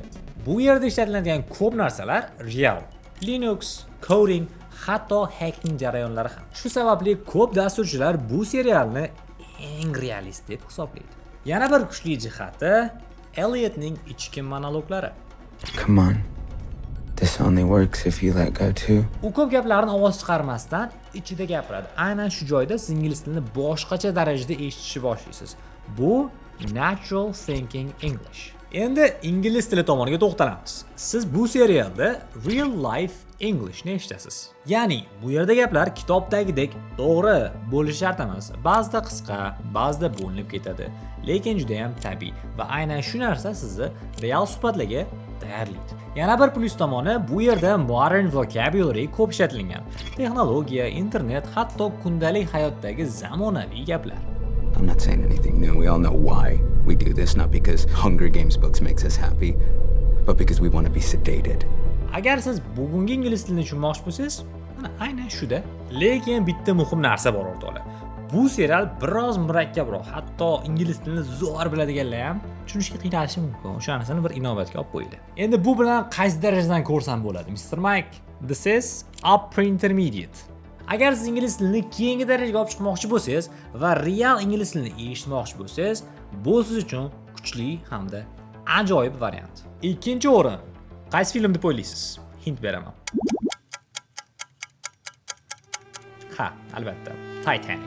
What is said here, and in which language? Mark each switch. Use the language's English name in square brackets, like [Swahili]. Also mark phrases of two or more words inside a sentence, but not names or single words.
[Uzbek] Bu yerda ishlatiladigan ko'p narsalar real. Linux, coding, hatto hacking jarayonlari ham. Shu sababli ko'p dasturchilar bu serialni eng realist deb hisoblaydi. Yana bir kuchli jihati Elliotning ichki monologlari. [English] Come on. This only works if you let go too. [Uzbek] U ko'p gaplarni ovoz chiqarmasdan ichida gapiradi. Aynan shu joyda siz ingliz tilini boshqacha darajada eshitishni boshlaysiz. [English] Bu natural thinking English. [Uzbek] Endi ingliz tili tomoniga to'xtalamiz. Siz bu serialda [English] real life Englishni [Uzbek] eshitasiz. Ya'ni bu yerda gaplar kitobdagidek to'g'ri bo'lishi shart emas. Ba'zida qisqa, ba'zida bo'linib ketadi, lekin juda ham tabiiy va aynan shu narsa sizni real suhbatlarga tayyorlaydi. Yana bir plyus tomoni, bu yerda [English] modern vocabulary [Uzbek] ko'p ishlatilgan. Texnologiya, internet, hatto kundalik hayotdagi zamonaviy gaplar. [English] I'm not saying anything new. We all know why we do this, not because Hunger Games books makes us happy, but because we want to be sedated. [Uzbek] Agar siz bugungi ingliz tilini tushunmoqchi bo'lsangiz, mana aynan shuda. Lekin bitta muhim narsa bor o'rtoqlar. Bu serial biroz murakkabroq, hatto ingliz tilini zo'r biladiganlar ham tushunishga qiynalishi mumkin. O'sha narsani bir inobatga olib qo'yinglar. Endi bu bilan qaysi darajadan ko'rsam bo'ladi? [English] Mr. Mike, this is upper intermediate. [Uzbek] Agar siz ingliz tilini keyingi darajaga olib chiqmoqchi bo'lsangiz va real ingliz tilini eshitmoqchi bo'lsangiz, bu siz uchun kuchli hamda ajoyib variant. Ikkinchi o'rin. Qaysi film deb o'ylaysiz? Hint beraman. Ha, albatta, Titanic.